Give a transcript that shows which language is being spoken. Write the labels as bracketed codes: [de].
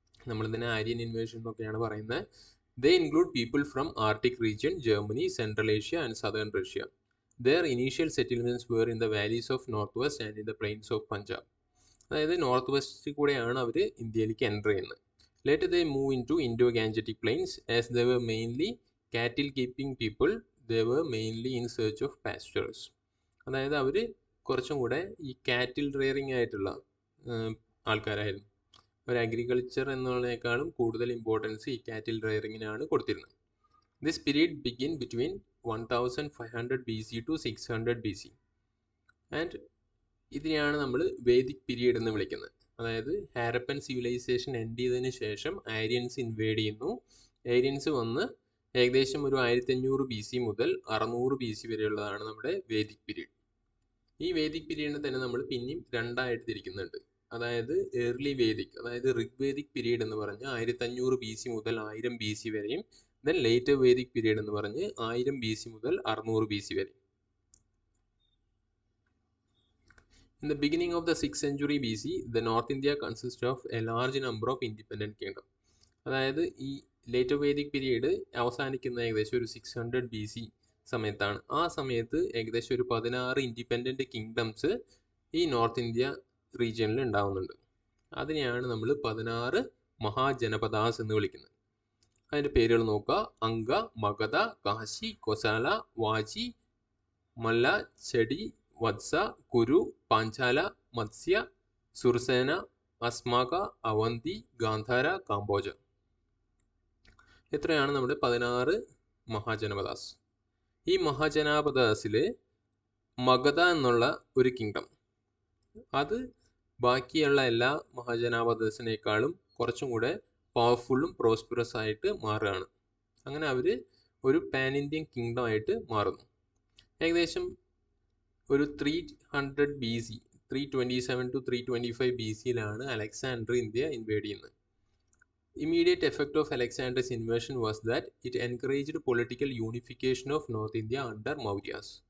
[ml] നമ്മളിതിനെ ആര്യൻ ഇൻവേഷൻ എന്നൊക്കെയാണ് പറയുന്നത്. [en] They include people from Arctic region, Germany, central Asia and southern Russia. Their initial settlements were in the valleys of north west and in the plains of Punjab. [ml] അതായത് north west കൂടെയാണ് അവർ ഇന്ത്യയിലേക്ക് enter ചെയ്യുന്നത്. [en] Later they move into Indo-Gangetic plains. As they were mainly cattle keeping people, they were mainly in search of pastures. [ml] അതായത് അവർ കുറച്ചും കൂടെ ഈ കാറ്റിൽ raring ആയിട്ടുള്ള ആൾക്കാരായിരുന്നു. ഒരു അഗ്രികൾച്ചർ എന്നുള്ളതിനേക്കാളും കൂടുതൽ ഇമ്പോർട്ടൻസ് ഈ കാറ്റിൽ റെയറിങ്ങിനാണ് കൊടുത്തിരുന്നത്. [en] This period begin between 1500 BC to 600 BC. [ml] And ഇതിനെയാണ് നമ്മൾ വേദിക് പീരീഡ് എന്ന് വിളിക്കുന്നത്. അതായത് ഹാരപ്പൻ സിവിലൈസേഷൻ എൻഡ് ചെയ്തതിന് ശേഷം ആര്യൻസ് ഇൻവേഡ് ചെയ്യുന്നു. ആര്യൻസ് വന്ന് ഏകദേശം ഒരു 1500 BC മുതൽ 600 BC വരെയുള്ളതാണ് നമ്മുടെ വേദിക് പീരീഡ്. ഈ വേദിക് പീരീഡിനെ തന്നെ നമ്മൾ പിന്നെയും രണ്ടായിട്ട് തിരിക്കുന്നുണ്ട്. അതായത് ഏർലി വേദിക്, അതായത് ഋഗ്വേദിക് പീരീഡ് എന്ന് പറഞ്ഞ് 1500 BC മുതൽ 1000 BC വരെയും, ദെൻ ലേറ്റർ വേദിക് പീരീഡ് എന്ന് പറഞ്ഞ് 1000 BC മുതൽ 600 BC വരെയും. [en] In the beginning of the 6th century BC, the North India consists of a large number of independent kingdoms. [ml] അതായത് ഈ ലേറ്റർ വേദിക് പീരീഡ് അവസാനിക്കുന്ന ഏകദേശം ഒരു 600 BC സമയത്താണ്. ആ സമയത്ത് ഏകദേശം ഒരു 16 ഇൻഡിപെൻഡൻറ്റ് കിങ്ഡംസ് ഈ നോർത്ത് ഇന്ത്യ റീജിയനിൽ ഉണ്ടാവുന്നുണ്ട്. അതിനെയാണ് നമ്മൾ 16 മഹാജനപദാസ് എന്ന് വിളിക്കുന്നത്. അതിൻ്റെ പേരുകൾ നോക്കുക. അംഗ, മഗധ, കാശി, കൊസാല, വാജി, മല്ല, ചെടി, വത്സ, കുരു, പാഞ്ചാല, മത്സ്യ, സുർസേന, അസ്മാക, അവന്തി, ഗാന്ധാര, കാംബോജ. ഇത്രയാണ് നമ്മുടെ 16 മഹാജനപദാസ്. ഈ മഹാജനപദാസിൽ മഗധ എന്നുള്ള ഒരു കിങ്ഡം, അത് ബാക്കിയുള്ള എല്ലാ മഹാജനപദാസിനേക്കാളും കുറച്ചും കൂടെ പവർഫുള്ളും പ്രോസ്പെറസ് ആയിട്ട് മാറുകയാണ്. അങ്ങനെ അവർ ഒരു പാൻ ഇന്ത്യൻ കിങ്ഡം ആയിട്ട് മാറുന്നു. ഏകദേശം ഒരു 300 BC, 327 to 325 BCയിലാണ് Alexander India inward ചെയ്യുന്നത്. [en] Immediate effect of Alexander's invasion was that it encouraged political unification of North India under Mauryas.